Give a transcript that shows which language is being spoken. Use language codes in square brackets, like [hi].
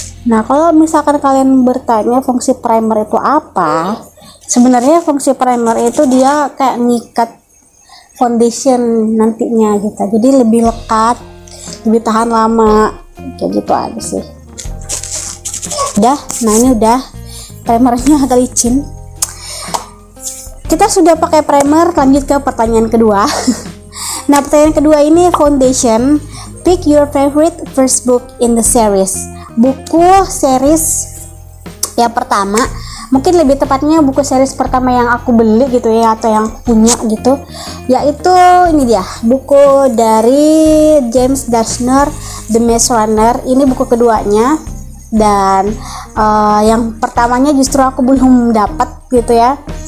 [id] Nah, kalau misalkan kalian bertanya fungsi primer itu apa, sebenarnya fungsi primer itu dia kayak ngikat foundation nantinya gitu, jadi lebih lekat, lebih tahan lama, kayak gitu aja sih. Udah, nah ini udah primernya agak licin. Kita sudah pakai primer, lanjut ke pertanyaan kedua. Nah, pertanyaan kedua ini foundation. [en] Pick your favorite first book in the series. [id] Buku series yang pertama, mungkin lebih tepatnya buku series pertama yang aku beli gitu ya, atau yang punya gitu, yaitu ini dia, buku dari James Dashner, The Maze Runner. Ini buku keduanya, dan yang pertamanya justru aku belum dapat gitu ya.